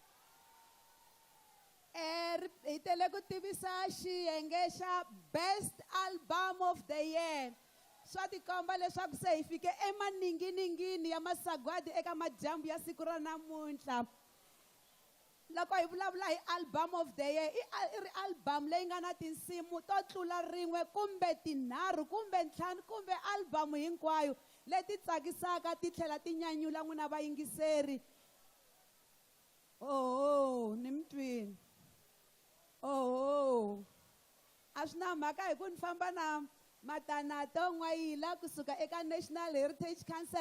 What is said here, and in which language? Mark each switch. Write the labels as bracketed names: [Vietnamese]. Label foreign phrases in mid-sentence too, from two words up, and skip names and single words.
[Tsonga] Hi tele ku tivisa xiyenge xa [English] Best Album of the Year. [Tsonga] Swa tikomba leswaku se hi fike emaninginingini ya masagwadi eka madyambu ya siku ra namuntlha. Loko hi vulavula hi [English] Album of the Year, [Tsonga] i ri album leyi nga na tinsimu to tlula rin'we kumbe tinharhu kumbe ntlhanu kumbe album hinkwayo leti tsakisaka ti tlhela ti nyanyula n'wina vayingiseri. Oh, ni mi twini? Oh, a swi na mhaka hi ku ni famba na Matanato N'wayila kusuka eka National Heritage Council.